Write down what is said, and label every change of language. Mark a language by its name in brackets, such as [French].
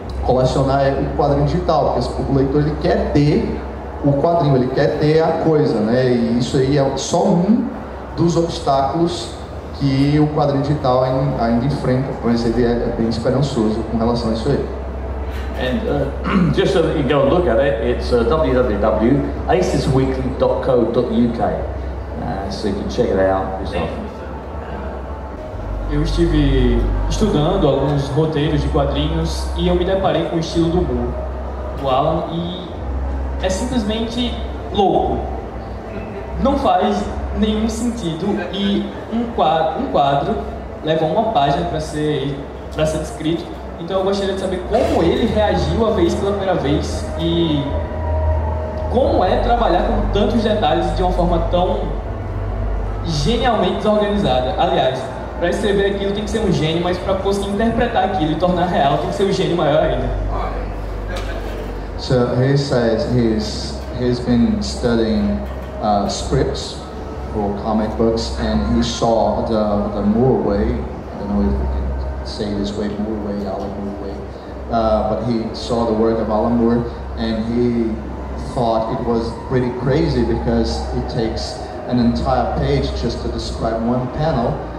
[Portuguese] colecionar o quadrinho digital, porque o leitor ele quer ter o quadrinho, ele quer ter a coisa, né? E isso aí é só um dos obstáculos que o quadrinho digital ainda enfrenta, mas ele é bem esperançoso com relação a isso aí. [English] And just so that you go and look at it, it's www.acesweekly.co.uk, so you can check it out yourself. [Portuguese] Eu estive estudando alguns roteiros de quadrinhos e eu me deparei com o estilo do Moore, do Alan, e é simplesmente louco. Não faz nenhum sentido e um quadro leva uma página para ser descrito. Então eu gostaria de saber como ele reagiu a ver isso pela primeira vez e como é trabalhar com tantos detalhes de uma forma tão genialmente desorganizada. Aliás, para escrever aquilo tem que ser um gênio, mas para conseguir interpretar aquilo e tornar real tem que ser um gênio maior ainda. [English] So he says he's been studying scripts for comic books, and he saw the Moore way. I don't know if we can say this way, Moore way, Alan Moore way, but he saw the work of Alan Moore, and he thought it was pretty crazy because it takes an entire page just to describe one panel.